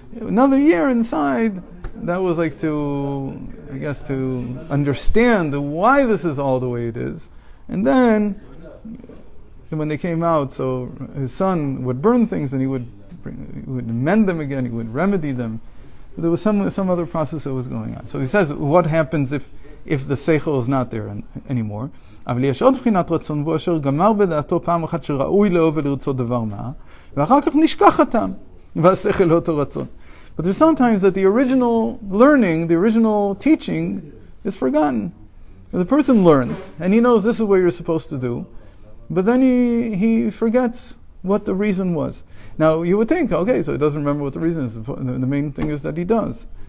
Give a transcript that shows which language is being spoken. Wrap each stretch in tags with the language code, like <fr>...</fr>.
<en>Another year inside, that was like to understand why this is all the way it is, and then when they came out, so his son would burn things and he would mend them again, he would remedy them. There was some other process that was going on. So he says, what happens if the seichel is not there anymore?</en> <he>אבל יש עוד בחינת רצון בו אשר גמר בדעתו פעם אחת שראוי לאהוב ולרצות דבר מה, ואחר כך נשכח הטעם, והשכל לא אותו רצון.</he> <en>But there's sometimes that the original learning, the original teaching is forgotten. The person learns, and he knows this is what you're supposed to do, but then he forgets what the reason was. Now, you would think, okay, so he doesn't remember what the reason is. The main thing is that he does.</en>